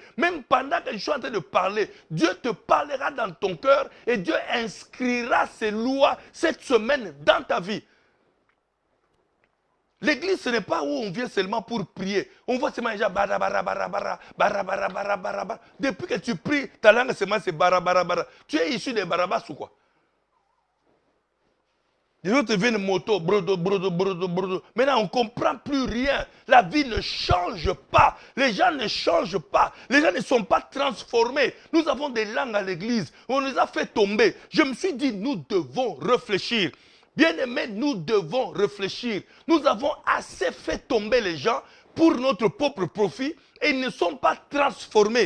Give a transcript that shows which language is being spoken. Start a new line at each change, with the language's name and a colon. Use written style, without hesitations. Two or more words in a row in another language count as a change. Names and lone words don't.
French: Même pendant que je suis en train de parler, Dieu te parlera dans ton cœur et Dieu inscrira ses lois cette semaine dans ta vie. L'église, ce n'est pas où on vient seulement pour prier. On voit seulement déjà bara bara bara bara bara bara bara bara bara. Depuis que tu pries, ta langue seulement c'est bara bara bara. Tu es issu des barabas ou quoi? Les autres viennent moto, brodo, brodo, brodo, brodo. Maintenant, on ne comprend plus rien. La vie ne change pas. Les gens ne changent pas. Les gens ne sont pas transformés. Nous avons des langues à l'église. On les a fait tomber. Je me suis dit, nous devons réfléchir. Bien-aimés, nous devons réfléchir. Nous avons assez fait tomber les gens pour notre propre profit et ils ne sont pas transformés.